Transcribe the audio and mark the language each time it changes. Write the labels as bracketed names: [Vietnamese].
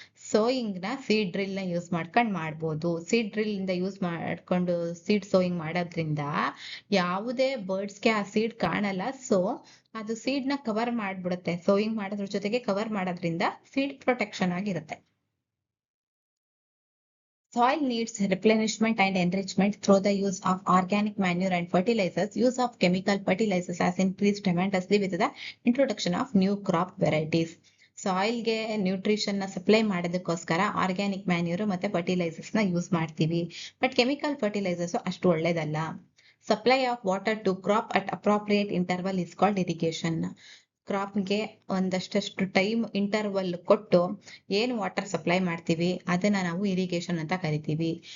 [Kannada] Sowing ನ seed drill ನ use ಮಾಡ್ಕೊಂಡು ಮಾಡ್ಬೋದು. ಸೀಡ್ ಡ್ರಿಲ್ ಇಂದ ಯೂಸ್ ಮಾಡ್ಕೊಂಡು ಸೀಡ್ ಸೋಯಿಂಗ್ ಮಾಡೋದ್ರಿಂದ ಯಾವುದೇ ಬರ್ಡ್ಸ್ಗೆ ಆ ಸೀಡ್ ಕಾಣಲ್ಲ. ಸೊ ಅದು ಸೀಡ್ ನ ಕವರ್ ಮಾಡ್ಬಿಡುತ್ತೆ. ಸೋಯಿಂಗ್ ಮಾಡೋದ್ರ ಜೊತೆಗೆ ಕವರ್ ಮಾಡೋದ್ರಿಂದ ಸೀಡ್ ಪ್ರೊಟೆಕ್ಷನ್ ಆಗಿರುತ್ತೆ. [English] Soil needs replenishment and enrichment through the use of organic manure and fertilizers. Use of chemical fertilizers has increased tremendously with the introduction of new crop varieties. [Kannada] ಸಾಯಿಲ್ಗೆ nutrition ನ supply ಮಾಡೋದಕ್ಕೋಸ್ಕರ organic manure ಮತ್ತೆ fertilisers ನ use ಮಾಡ್ತೀವಿ. But chemical fertilisers ಅಷ್ಟು ಒಳ್ಳೇದಲ್ಲ. [English] Supply of water to crop at appropriate interval is called irrigation. [Kannada] ಕ್ರಾಪ್ಗೆ ಒಂದಷ್ಟು time interval ಕೊಟ್ಟು ಏನು ವಾಟರ್ ಸಪ್ಲೈ ಮಾಡ್ತೀವಿ ಅದನ್ನ ನಾವು ಇರಿಗೇಷನ್ ಅಂತ ಕರಿತೀವಿ.